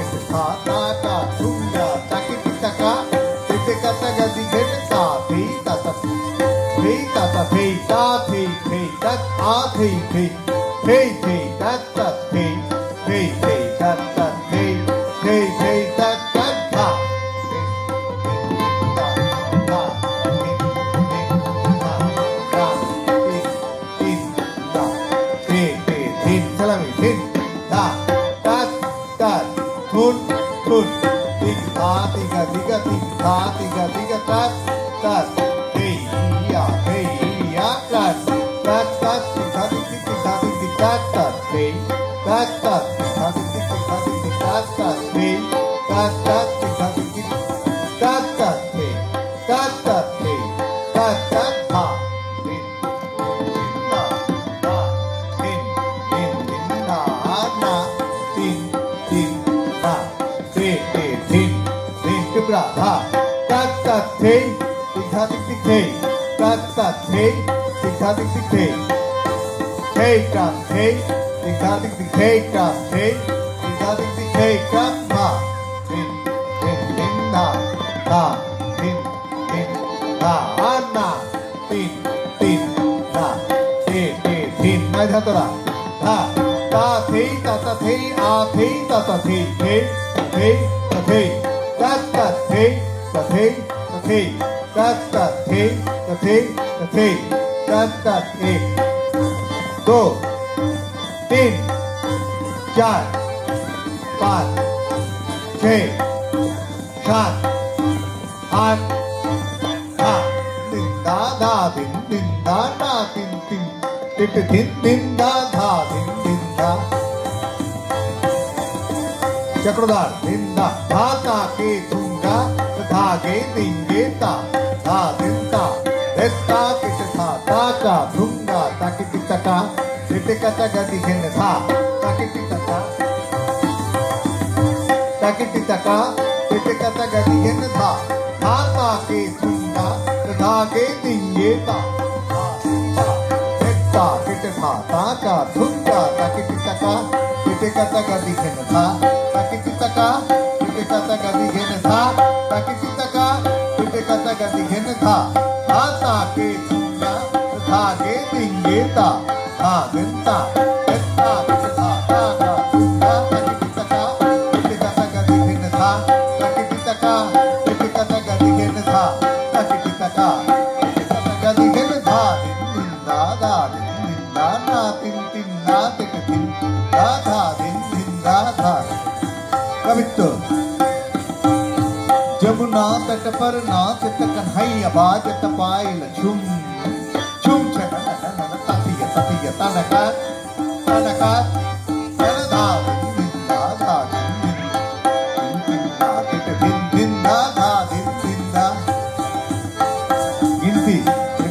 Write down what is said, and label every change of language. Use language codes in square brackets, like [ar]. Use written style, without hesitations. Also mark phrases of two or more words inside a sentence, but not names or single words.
[hi] था ता का थुंगा ताकि तका तिते का तगा दिगेट ता थी ता ता थी ता ता थी ता थी थी तक आ थी थी थी थी तक तक थी थी थी तक तक थी थी थी तक तक था tiga tat tat hey ya tat tat tat tat tat tat hey tat tat tat tat tat hey tat tat tat tat hey tat tat hey tat tat ha Tha tat tat thei tikha tik tik thei tat tat thei tikha tik tik thei thei tat thei tikha tik tik thei tat thei tikha tik tik thei tat ma tin tin tin na ta tin tin na na tin tin na te te tin mai tha tora tha ta thei ta ta thei a thei ta ta thei thei thei ta thei tat tat thei tat thei tat thei tat tat thei tat thei tat thei tat tat एक दो तीन चार पाँच छः सात आठ दिन दा दा दिन दा दा दिन दिन दा धा दिन दा चक्रधार निंदा धाता के दूंगा धागे देंगे ता धा दिंता देता किस था ताका दूंगा ताकि पितका पितका तका दिखेन था ताकि पितका तका दिखेन था धाता के दूंगा धागे देंगे ता ता किटे था ताका थुक्का ताकिति तका किटे कता गदी घेन था ताकिति तका किटे कता गदी घेन था ताकिति तका किटे कता गदी घेन था ता के थुंगा था के दिंगे ता था दिंता एत्ता किटे था ताका थुंगा ताकिति तका किटे कता गदी घेन था ताकिति तका किटे कता गदी घेन था ताकिति तका किटे कता गदी घेन था दिंदा दा दिंदा ना तिन तिन ना तिक तिन दा धा दिन दा धा कवित्व जमुना तट पर नाचत कन्हैया बाजत पायल झुम झुम छन ततिय ततिय तनका तनका तनधा दिन दा धा दिन दा तिक दिन दा धा दिन दा गिनती